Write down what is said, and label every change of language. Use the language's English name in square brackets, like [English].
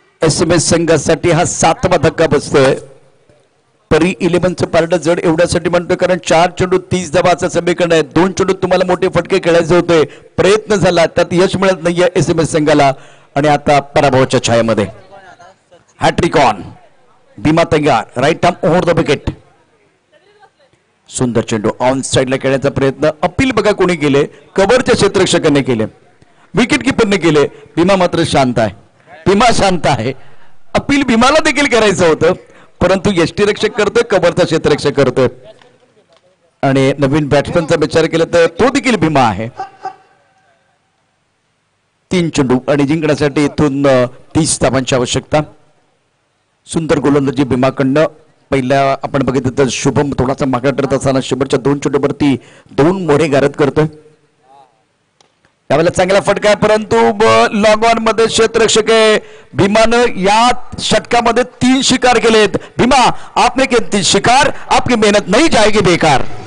[Marathi] SMS संघासाठी हा 7वा धक्का बसतोय। परी 11चं पारडं जड एवढ्यासाठी म्हणतोय कारण 4 चेंडू 30 धावाचं समीकरण आहे। 2 चेंडू तुम्हाला मोठे फटके खेळायचे होते, प्रयत्न झाला, त्यात यश मिळत नाहीये SMS संघाला आणि आता पराभवाच्या छायेमध्ये। हॅट्रिक ऑन, भीमा तयार, right arm over the wicket. सुंदर चेंडू ऑन साइडला खेळण्याचा प्रयत्न, अपील बघा कोणी केले, कव्हरच्या क्षेत्ररक्षकाने केले, विकेट किपरने केले। भीमा मात्र शांत आहे, भीमा शांत आहे। अपील भीमाला देखील करायचं होतं, परंतु यष्टीरक्षक करतोय, कव्हरचा क्षेत्ररक्षक करतोय आणि नवीन बॅट्समनचा विचार केला तर तो देखील भीमा आहे। 3 चेंडू आणि जिंकण्यासाठी इथून 30 धावांची आवश्यकता। सुंदर गोलंदाजी भीमाकडनं। पहिल्या आपण बघितलं तर शुभम थोडासा मागे ठरत असताना शेवटच्या 2 चेंडूवरती 2 मोरे गारद करतोय। त्यावेळेला चांगला फटका आहे, परंतु लॉंग ऑन मध्ये क्षेत्ररक्षक आहे। भीमानं या षटकामध्ये 3 शिकार केलेत। [Hindi] भीमा आपने के 3 शिकार, आपकी मेहनत नहीं जाएगी बेकार।